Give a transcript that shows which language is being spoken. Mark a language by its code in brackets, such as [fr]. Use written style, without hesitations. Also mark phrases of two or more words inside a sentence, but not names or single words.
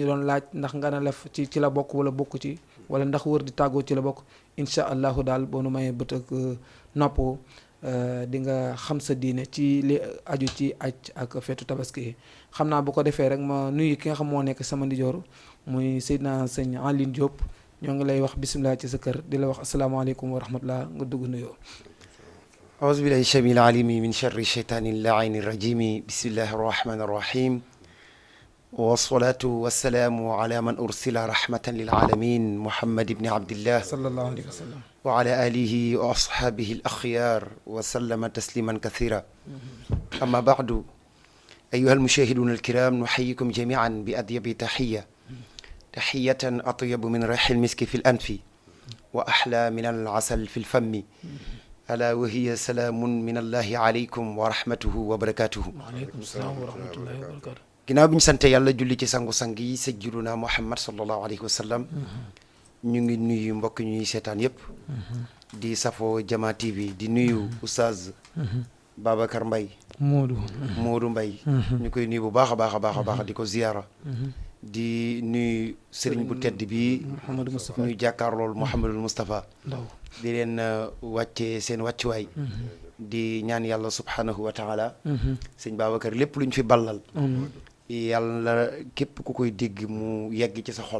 [wo] doon laaj ndax nganale ci la bokk wala bokk ci wala ndax wër di tàggoo ci la bokk [ar] إن شاء الله [wo] daal boo nu mayee bët ak nopp di nga xam sa diine ci li aju ci aj ak feetu tabaski xam naa bu ko defee rek ma nuyu ki nga xam moo nekk sama ndijoor muy Seydina Sëñ Aline Diop ñoo ngi lay wax bisimilah ci sa kër di la wax [ar] السلام عليكم ورحمة الله [wo] nga dugg nuyoo. [ar] أعوذ بالله السميع العليم من شر الشيطان اللعين الرجيم بسم الله الرحمن الرحيم والصلاة والسلام على من أرسل رحمة للعالمين محمد بن عبد الله صلى الله عليه وسلم وعلى آله وأصحابه الأخيار وسلم تسليما كثيرا أما بعد أيها المشاهدون الكرام نحييكم جميعا بأطيب تحية أطيب من ريح المسك في الأنف وأحلى من العسل في الفم ألا وهي سلام من الله عليكم ورحمته وبركاته. وعليكم السلام ورحمة الله وبركاته. [wo] ginnaaw bi ñu sant yàlla julli ci sangu-sang yi sayyiduna Muhammad [ar] صلى الله عليه وسلم [wo] ñu ngi nuyu mbokk ñuy seetaan yëpp di safoo Jamaa TV di nuyu Oustaz Babacar Mbaye Modou Mbaye ñu koy nuyu bu baax a baax a baax a baax di ko ziyaara di nuyu sëriñ bu tedd bi ñu jàkkaarlool Mouhamadul Moustapha di leen wàccee seen wàccuwaay di ñaan yàlla [ar] سبحانه وتعالى [wo] sëñ Babacar lépp lu ñu fi ballal yàlla képp ku koy dégg mu yegg ci sa xol